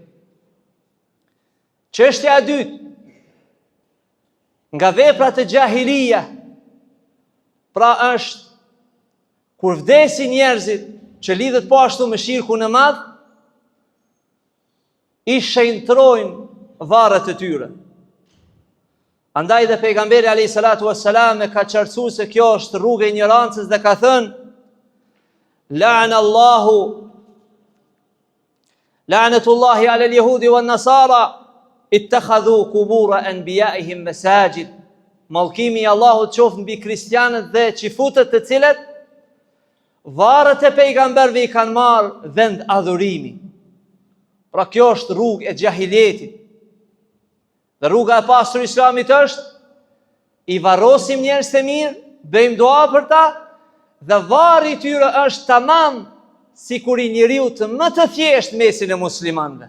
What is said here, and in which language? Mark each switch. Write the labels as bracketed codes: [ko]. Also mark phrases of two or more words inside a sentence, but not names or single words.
[sq] Çështja e dytë, nga veprat e gjahilija, pra është kur vdesin njerëzit që lidhet po ashtu me shirkun e madh, i shenjtrojnë varret e tyre. Andaj dhe pejgamberi [ar] عليه الصلاة والسلام [sq] e ka qartësuar se kjo është rruga e ignorancës dhe ka thënë: [ar] لعنة الله على اليهود والنصارى اتخذوا قبور أنبيائهم مساجد. [sq] Mallkimi i Allahut qoftë mbi kristianët dhe çifutët, të cilët varret e pejgamberëve i kanë marrë vend adhurimi. Pra kjo është rrugë e xahiljetit. Dhe rruga e pastër e Islamit është i varrosim njerëz të mirë, bëjmë dua për ta, dhe varri i tyre është tamam sikur i njeriu të më të thjeshtë mesin e muslimanëve.